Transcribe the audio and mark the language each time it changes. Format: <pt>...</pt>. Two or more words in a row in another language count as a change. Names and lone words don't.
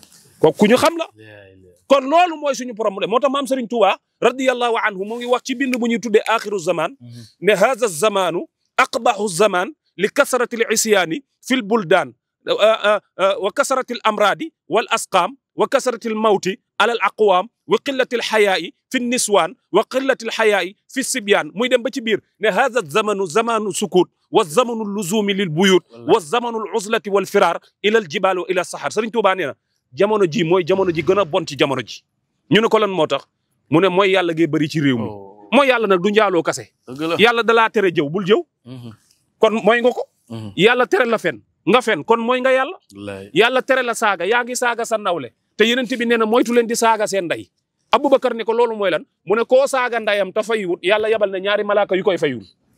<wo>kooku ñu xam la kon loolu mooy suñu problème moo tax maam Serigne Touba radiyallahu anhu mu ngi wax ci bind bu ñuy tuddee axiru zaman ne</wo> <ar>هذا زمان أقبح زمان لكثرة العصيان في البلدان و كثرة الأمراض و الأسقام و كثرة الموت على الأقوام و قلة الحياء في النسوان و قلة الحياء في الصبيان</ar> <wo>muy dem ba ci biir ne</wo> <ar>هذا زمان زمان سكوت و زمان لزوم للبيوت و زمان العزلة و الفرار إلى الجبال و إلى صحراء</ar> <wo>Serigne Touba nee na jamono ji mooy jamono ji gën a bon ci jamono ji ñu ne ko lan moo tax mu ne mooy yàlla ngay bëri ci réew mi mooy yàlla nag du njaaloo kase yàlla dalaa tere jëw bul jëw kon mooy nga ko yàlla tere la fen nga fen kon mooy nga yàlla tere la saaga yaa ngi saaga sa nawle te yenent bi nee na moytu leen di saaga seen ndey Aboubacar ne ko loolu mooy lan mu ne koo saaga ndayam te fayiwut yàlla yabal ne ñaari malaaka yu koy fayul</wo>